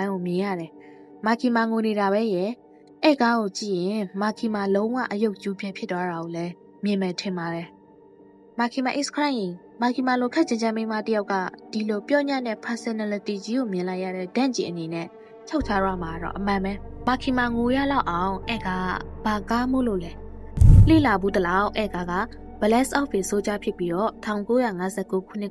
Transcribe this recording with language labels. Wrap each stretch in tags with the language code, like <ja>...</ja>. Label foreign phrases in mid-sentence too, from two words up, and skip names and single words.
<my>ပိုင်းကိုမြင်ရတယ်မာကီမာငိုနေတာပဲရဲ့အဲ့ကားကိုကြည့်ရင်မာကီမာလုံးဝအယုတ်ကျူးပြဖြစ်သွားတာကိုလည်းမြင်မယ်ထင်ပါတယ်မာကီမာ</my> <en>is crying</en> <my>မာကီမာလိုခက်ကြမ်းကြမ်းမိန်းမတယောက်ကဒီလိုပြောညံ့တဲ့ personality ကြီးကိုမြင်လိုက်ရတဲ့တန့်ဂျီအနေနဲ့ချုပ်ထားရမှာတော့အမှန်ပဲမာကီမာငိုရလောက်အောင်အဲ့ကားဘာကားမို့လို့လဲလှိလာဘူးတလောက်အဲ့ကားက Blast of the Soldier ဖြစ်ပြီးတော့1959ခုနှစ်</my>